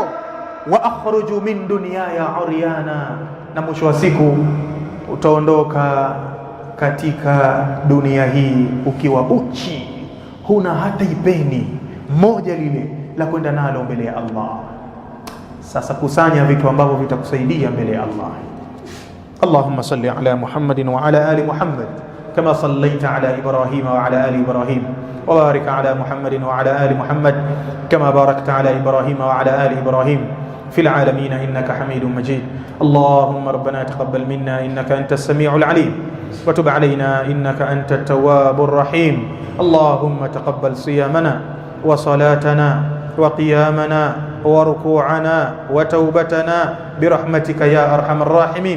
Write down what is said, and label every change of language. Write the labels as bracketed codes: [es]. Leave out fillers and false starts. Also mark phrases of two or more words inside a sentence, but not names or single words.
[ar] وأخرج من دنياي عريانا, [sw] na mwisho wa siku utaondoka katika dunia hii ukiwa uchi, huna hata ipeni moja lile la kwenda nalo mbele ya Allah. Sasa kusanya vitu ambavyo vitakusaidia mbele ya Allah. [ar] اللهم صل على محمد وعلى آل محمد كما صليت على إبراهيم وعلى آل إبراهيم وبارك على محمد وعلى آل محمد كما باركت على إبراهيم وعلى آل إبراهيم في العالمين إنك حميد مجيد. اللهم ربنا تقبل منا إنك أنت السميع العليم، وتب علينا إنك أنت التواب الرحيم. اللهم تقبل صيامنا وصلاتنا وقيامنا وركوعنا وتوبتنا برحمتك يا أرحم الراحمين.